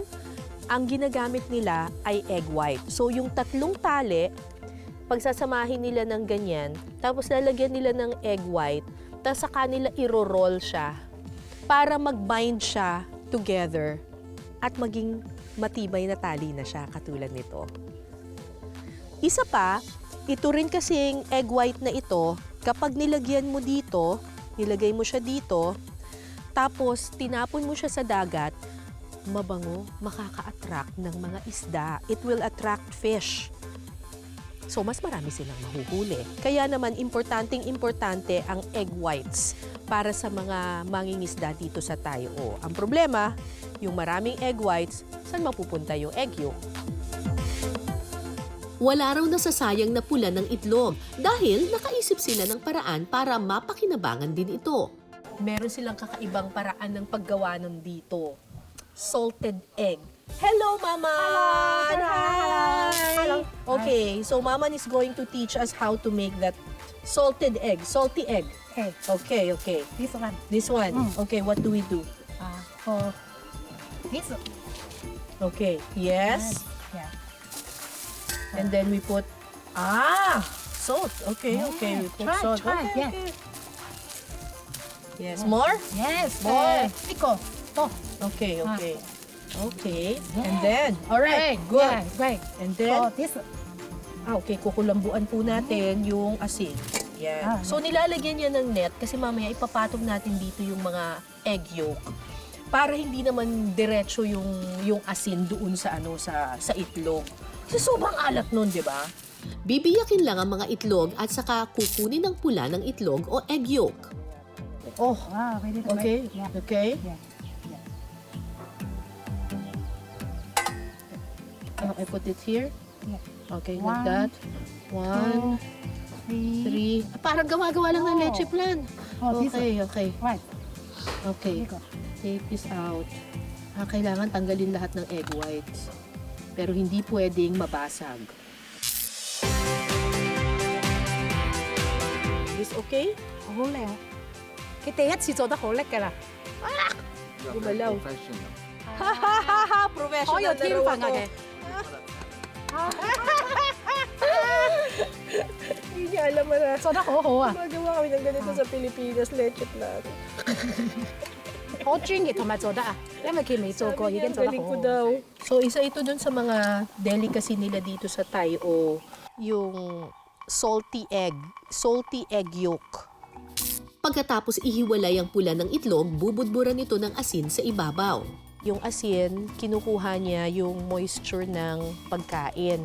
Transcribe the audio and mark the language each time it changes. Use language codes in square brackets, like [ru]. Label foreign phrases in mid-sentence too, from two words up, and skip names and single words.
[tl] Ang ginagamit nila ay [en] egg white. [tl] So, yung 3 tali, pagsasamahin nila ng ganyan, tapos lalagyan nila ng [en] egg white, [tl] tapos sa kanila iro-roll siya para mag-bind siya together at maging matibay na tali na siya katulad nito. Isa pa, ito rin kasing [en] egg white [tl] na ito, kapag nilagyan mo dito, nilagay mo siya dito, tapos tinapon mo siya sa dagat, mabango, makaka-attract ng mga isda. [en] It will attract fish. [tl] So, mas marami silang mahuhuli. Kaya naman, importante ang [en] egg whites [tl] para sa mga mangingisda dito sa Tayo. Ang problema, yung maraming [en] egg whites, [tl] saan mapupunta yung [en] egg yolk? [tl] Wala raw nasasayang na pula ng itlog dahil nakaisip sila ng paraan para mapakinabangan din ito. Meron silang kakaibang paraan ng paggawa ng dito. [en] Salted egg. Hello, Mama! Hi! Hello. Okay, so Mama is going to teach us how to make that salty egg. Okay, Okay. this one. This one. Okay, what do we do? For this. Okay, yes. Yeah. And then we put, salt. Okay, we put salt. Try. Okay, Yeah. okay. Yes, more? Yes. More. Pico. Oh. Okay. Okay, Yeah. and then, all right, good. Yeah, great. And For then, this. [tl] okay, kukulambuan po natin yung asin. Yan. So, nilalagyan niya ng net kasi mamaya ipapatong natin dito yung mga [en] egg yolk [tl] para hindi naman diretso yung asin doon sa sa itlog. Kasi sobrang alat nun, di ba? Bibiyakin lang ang mga itlog at saka kukunin ang pula ng itlog o [en] egg yolk. Oh, Wow, ready to okay, make. Yeah. okay. Yeah. I put it here. Yeah. Okay, One, like that. 1, 2, 3. 3. [tl] Parang gawa-gawa lang ng [en] Oh. [tl] leche plan. [en] Oh, this one. Okay. Right. Okay. Here you go. Take this out. [tl] Kailangan tanggalin lahat ng [en] egg whites. [tl] Pero hindi pwedeng mabasag. [en] Is okay? [yue] 好靚。佢第一次做得好叻㗎啦， [tl] Gumalaw. Professional. Professional [yue] 好有天分啊佢。 [tl] Hindi niya alam na. [yue] 做得好好啊！ [tl] Magawa kami ng ganito sa Pilipinas, leche plan. [yue] 好專業同埋做得啊，因為佢未做過已經做得 [tl] Galing [yue] 好 [tl] ko [yue] 好。 [tl] daw. So, isa ito dun sa mga delicacy nila dito sa Tayo. Yung [en] salty egg yolk. [tl] Pagkatapos ihiwalay ang pula ng itlog, bubudburan ito ng asin sa ibabaw. Yung asin, kinukuha niya yung moisture ng pagkain.